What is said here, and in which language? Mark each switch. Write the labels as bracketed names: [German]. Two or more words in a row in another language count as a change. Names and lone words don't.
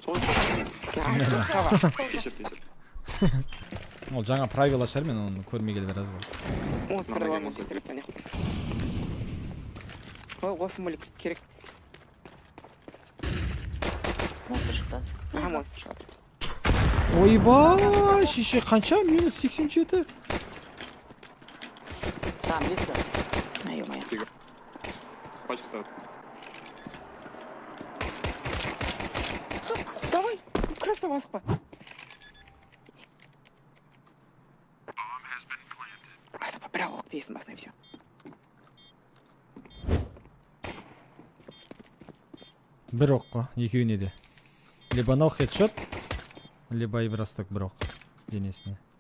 [Kazakh] Ол жаңа правила шығар, мен оны көрмегелі біраз болды. Монстр аламын, пистолетпен. Ой, осы мүлік керек. Монстр шықты. Аха, монстр шығады. Ойбай, шеше қанша? Минус 87. [Russian] Там, близко. Ё-моё. Пачка ставит. Давай, красава асықпа. [Kazakh] Асықпа, бірақ оқ дейсің басына, [Russian] и все. [Kazakh] Бір оққа, екеуіне де. Либо анау хедшот, либо Ибрасток бір оқ денесіне.